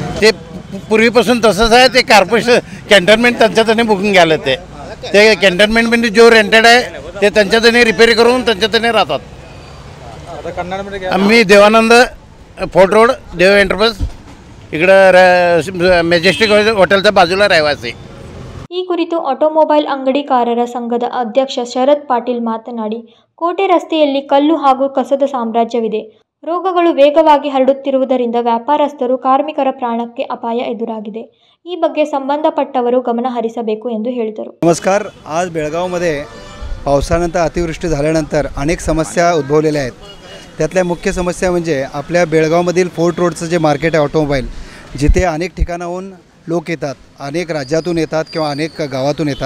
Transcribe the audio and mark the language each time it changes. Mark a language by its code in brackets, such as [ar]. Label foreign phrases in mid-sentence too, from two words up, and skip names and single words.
[mr] ते पूर्वीपासून तसंच आहे. ते कॉर्पोरेशन कॅन्टोन्मेंट त्यांच्यातने बुकिंग घ्यायला ते कॅन्टोन्मेंटमध्ये जो रेंटेड आहे ते त्यांच्यातने रिपेअर करून त्यांच्यातने राहतात. मी देवानंद फोर्ट रोड देव एंटरप्राइज इकडं मेजेस्टिक होटेलच्या बाजूला रहिवासी. [kn] ಈ ಕುರಿತು ಆಟೋಮೊಬೈಲ್ ಅಂಗಡಿಕಾರರ ಸಂಘದ ಅಧ್ಯಕ್ಷ ಶರತ್ ಪಾಟೀಲ್ ಮಾತನಾಡಿ, ಕೋಟೆ ರಸ್ತೆಯಲ್ಲಿ ಕಲ್ಲು ಹಾಗೂ ಕಸದ ಸಾಮ್ರಾಜ್ಯವಿದೆ. ರೋಗಗಳು ವೇಗವಾಗಿ ಹರಡುತ್ತಿರುವುದರಿಂದ ವ್ಯಾಪಾರಸ್ಥರು ಕಾರ್ಮಿಕರ ಪ್ರಾಣಕ್ಕೆ ಅಪಾಯ ಎದುರಾಗಿದೆ. ಈ ಬಗ್ಗೆ ಸಂಬಂಧಪಟ್ಟವರು ಗಮನ ಹರಿಸಬೇಕು ಎಂದು ಹೇಳಿದರು. [mr] नमस्कार. आज बेळगावमध्ये पावसानंतर अतिवृष्टी झाल्यानंतर अनेक समस्या उद्भवलेल्या आहेत. त्यातल्या मुख्य समस्या म्हणजे आपल्या बेळगावमधील फोर्ट रोडचं जे मार्केट आहे ऑटोमोबाईल, जिथे अनेक ठिकाणाहून लोक येतात, अनेक राज्यातून येतात किंवा अनेक गावातून येतात.